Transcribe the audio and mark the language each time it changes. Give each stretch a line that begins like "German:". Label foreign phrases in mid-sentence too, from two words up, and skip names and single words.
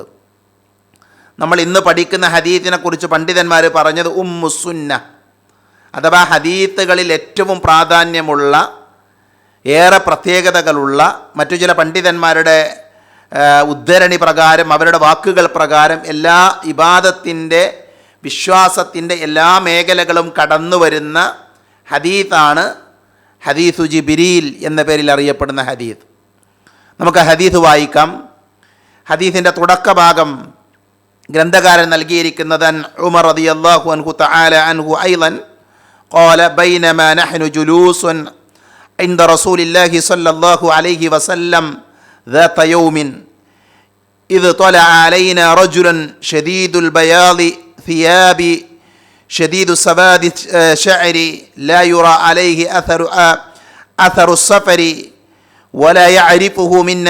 Malayalam: നമ്മൾ ഇന്ന് പഠിക്കുന്ന ഹദീസിനെ കുറിച്ച് പണ്ഡിതന്മാർ പറഞ്ഞത് ഉമ്മുസുന്ന, അഥവാ ഹദീസുകളിൽ ഏറ്റവും പ്രാധാന്യമുള്ള, ഏറെ പ്രത്യേകതകളുള്ള, മറ്റു ചില പണ്ഡിതന്മാരുടെ ഉദ്ധരണി പ്രകാരം, അവരുടെ വാക്കുകൾ പ്രകാരം എല്ലാ ഇബാദത്തിൻ്റെ, വിശ്വാസത്തിൻ്റെ എല്ലാ മേഖലകളും കടന്നു വരുന്ന ഹദീസാണ് ഹദീസു ജിബ്രീൽ എന്ന പേരിൽ അറിയപ്പെടുന്ന ഹദീസ്. നമുക്ക് ഹദീസ് വായിക്കാം. ഹദീസിൻ്റെ തുടക്കഭാഗം ഗ്രന്ഥകാരൻ നൽകിയിരിക്കുന്നത് ഉമർ
Arabic: رضي الله عنه تعالى عنه أيضا قال بينما نحن جلوس عند رسول الله صلى الله عليه وسلم ذات يوم إذ طلع علينا رجل شديد البياض ثياب شديد سواد شعر لا يرى عليه أثر السفر ولا يعرفه منا